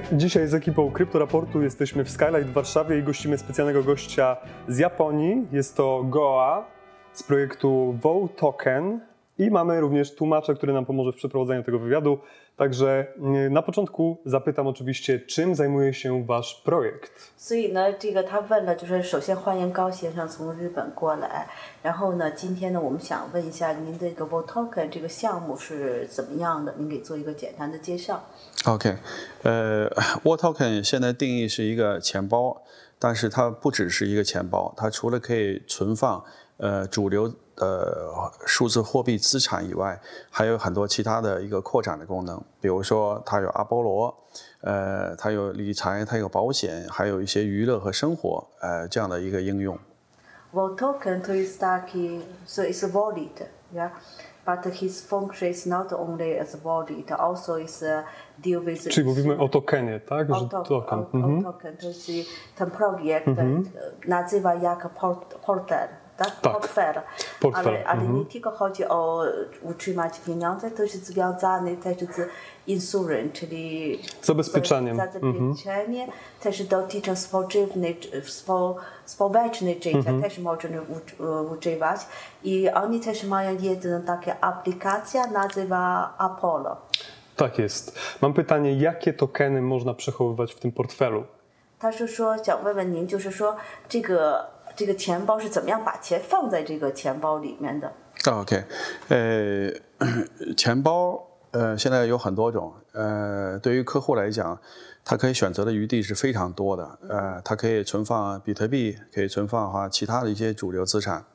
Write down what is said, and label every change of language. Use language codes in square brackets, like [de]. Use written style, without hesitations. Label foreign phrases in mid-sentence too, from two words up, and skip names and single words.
[pl] Dzisiaj z ekipą Kryptoraportu jesteśmy w Skylight w Warszawie i gościmy specjalnego gościa z Japonii. Jest to Goa z projektu VOToken i mamy również tłumacza, który nam pomoże w przeprowadzeniu tego wywiadu. Także na początku zapytam oczywiście, czym zajmuje się Wasz projekt? [zh] 所以呢，他问了，就是首先欢迎高先生从日本过来，然后呢，今天呢，我们想问一下您的这个 VOToken 这个项目是怎么样的？您给做一个简单的介绍。 VOToken 现在定义是一个钱包，但是它不只是一个钱包，它除了可以存放主流数字货币资产以外，还有很多其他的一个扩展的功能，比如说它有阿波罗，它有理财，它有保险，还有一些娱乐和生活这样的一个应用。 [en] VOToken to is so it's a wallet, yeah. But his function is not only as a wallet, also is deal with. [pl] Czyli mówimy o tokenie, tak? Token to jest ten projekt nazywa jak portfel. Tak? Portfel. Ale nie tylko chodzi o utrzymać pieniądze, to jest związane też z insurance, czyli zabezpieczenie, też dotyczy społeczne życia, też można używać. I oni też mają jedną taką aplikację, nazywa Apollo. Tak jest. Mam pytanie, jakie tokeny można przechowywać w tym portfelu? [zh] 他是说想问问您，就是说这个钱包是怎么样把钱放在这个钱包里面的？OK， 钱包现在有很多种，对于客户来讲，他可以选择的余地是非常多的，它可以存放比特币，可以存放其他的一些主流资产。